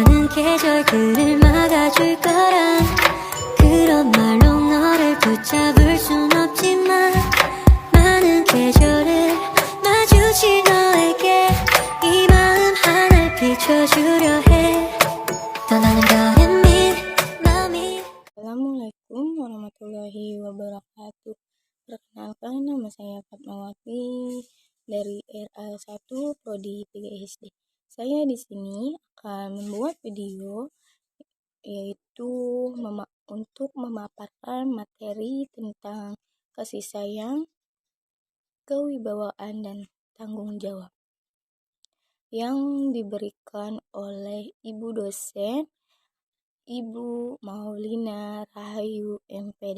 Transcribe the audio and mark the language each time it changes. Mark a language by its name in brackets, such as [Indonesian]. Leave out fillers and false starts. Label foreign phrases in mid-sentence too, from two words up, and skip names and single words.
[Korean] 계절들을 막아줄 거란 그런 말로 너를 붙잡을 순 없지만 많은 계절을 마주친 너에게 이 마음 하나를 비춰주려 해 떠나는 거는 마음이. [Arabic] السلام عليكم ورحمة الله وبركاته. [Indonesian] Perkenalkan, nama saya Fatmawati dari RA1 Prodi 3 SD. Saya di sini akan membuat video yaitu untuk memaparkan materi tentang kasih sayang, kewibawaan, dan tanggung jawab yang diberikan oleh Ibu dosen Ibu Maulina Rahayu MPD.